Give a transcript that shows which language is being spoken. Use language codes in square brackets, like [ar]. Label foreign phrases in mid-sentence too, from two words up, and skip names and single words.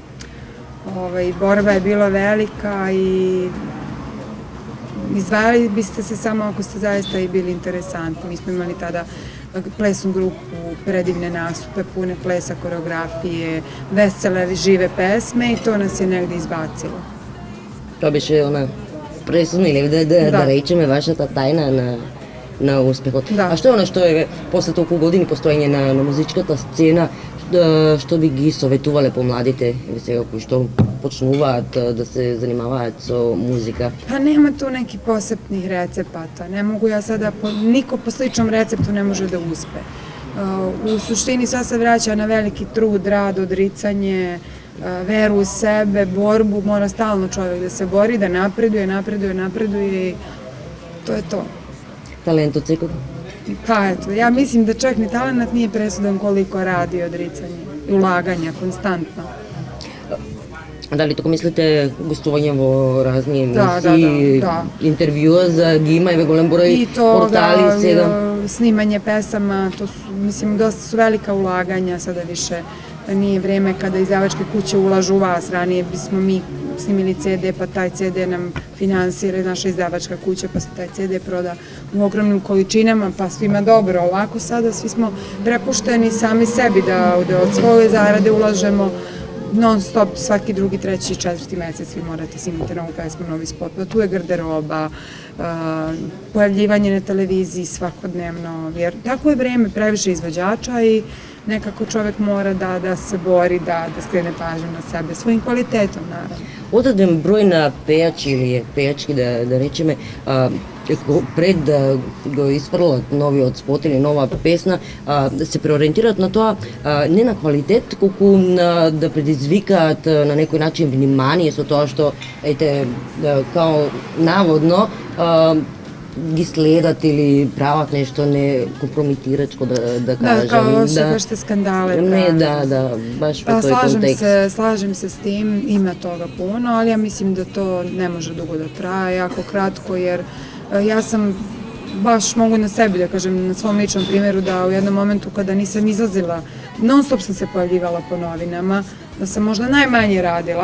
[sr] Borba je bila velika i izdvajali biste se samo ako ste zaista i bili interesantni. Mi smo imali tada plesnu grupu, predivne nastupe, pune plesa, koreografije, vesele, žive pesme i to nas je negde izbacilo. [mk] Тоа беше она пресудна или да речеме вашата тајна на успехот. Да. А што е она што е после толку години постоење на музичката сцена, што би ги советувале помладите сега кои што почнуваат да се занимаваат со музика? [sr] Pa nema tu nekih posebnih recepata, ne mogu ja sada, niko po sličnom receptu ne može da uspe. U suštini sve se vraća na veliki trud, rad, odricanje, veru u sebe, borbu, mora stalno čovjek da se bori, da napreduje i to je to. [mk] Talent од секој? [sr] Pa eto, ja mislim da čak ni talent nije presudan koliko radi i odricanje i ulaganja konstantno. [mk] Dali тука мислите гостување во разни емисии, да. интервјуа за ги има и голем број портали сега? [sr] Snimanje pesama, to su, mislim, dosta su velika ulaganja, sada više nije vreme kada izdavačke kuće ulažu u vas, ranije bismo mi snimili CD, pa taj CD nam finansira naša izdavačka kuća, pa se taj CD proda u ogromnim količinama, pa svima dobro. Ovako sada svi smo prepušteni sami sebi da od svoje zarade ulažemo non stop, svaki drugi, treći, četvrti mesec vi morate snimati novu pesmu, novi spot, pa tu je garderoba, pojavljivanje na televiziji svakodnevno, jer tako je vreme, previše izvođača i nekako čovek mora da se bori, da skrene pažnju na sebe, svojim kvalitetom, naravno. [mk] Одреден број на пејачи или пејачки, да речеме, пред да го испрлат новиот спот или нова песна, да се преориентираат на тоа не на квалитет, колку да предизвикаат на некој начин внимание со тоа што, као наводно, ги следат или прават нешто не компрометирачко, да кажем. [sr] Da, kao što kažete skandale. [mk] Не, да, баш во тој контекст. [sr] Slažem se s tim, ima toga puno, ali ja mislim da to ne može dugo da traje, jako kratko, jer ja sam baš mogu na sebi da kažem, na svom ličnom primjeru, da u jednom momentu kada nisam izlazila, non stop sam se pojavljivala po novinama, da sam možda najmanje radila.